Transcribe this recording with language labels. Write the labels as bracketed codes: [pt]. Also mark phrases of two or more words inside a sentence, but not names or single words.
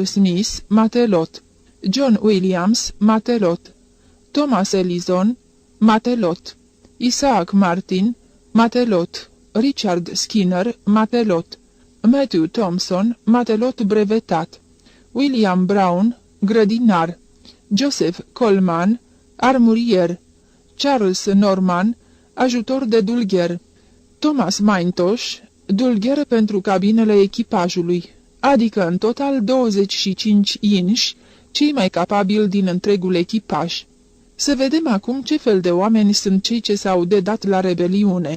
[ro] Smith, matelot; John Williams, matelot; Thomas Ellison, matelot; Isaac Martin, matelot; Richard Skinner, matelot; Matthew Thompson, matelot brevetat; William Brown, grădinar; Joseph Coleman, armurier; Charles Norman, ajutor de dulgher; Thomas Maintosh, dulgher pentru cabinele echipajului, adică în total 25 inși, cei mai capabili din întregul echipaj. Să vedem acum ce fel de oameni sunt cei ce s-au dedat la rebeliune.